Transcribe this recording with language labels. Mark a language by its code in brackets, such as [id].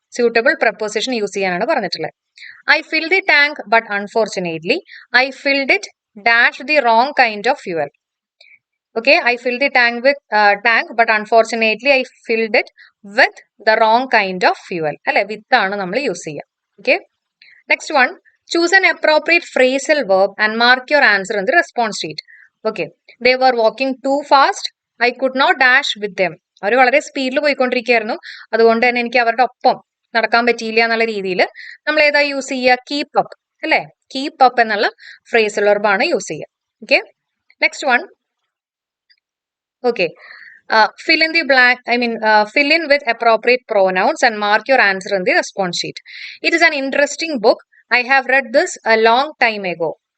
[ml] Suitable preposition use ചെയ്യാനാണ് പറഞ്ഞിട്ടുള്ളത്. [en] I fill the tank but unfortunately I filled it dash the wrong kind of fuel. Okay, I fill the tank but unfortunately I filled it with the wrong kind of fuel അല്ലെ. [ml] വിത്ത് ആണ് നമ്മൾ use ചെയ്യുക. [en] Okay, next one. Choose an appropriate phrasal verb and mark your answer in the response sheet. Okay, they were walking too fast. I could not dash with them. [ml] അവർ വളരെ സ്പീഡിൽ പോയിക്കൊണ്ടിരിക്കുകയായിരുന്നു, അതുകൊണ്ട് തന്നെ എനിക്ക് അവരുടെ ഒപ്പം നടക്കാൻ പറ്റിയില്ല എന്നുള്ള രീതിയിൽ നമ്മൾ ഏതാ യൂസ് ചെയ്യുക? കീപ്പ് അപ്പ് അല്ലെ. കീപ്പ് അപ്പ് എന്നുള്ള ഫ്രേസൽ വെർബ് ആണ് യൂസ് ചെയ്യുക. [en] Okay, next one. Okay, fill in the blank, fill in with appropriate pronouns and mark your answer in the response sheet. It is an interesting book. I have read this a long time ago.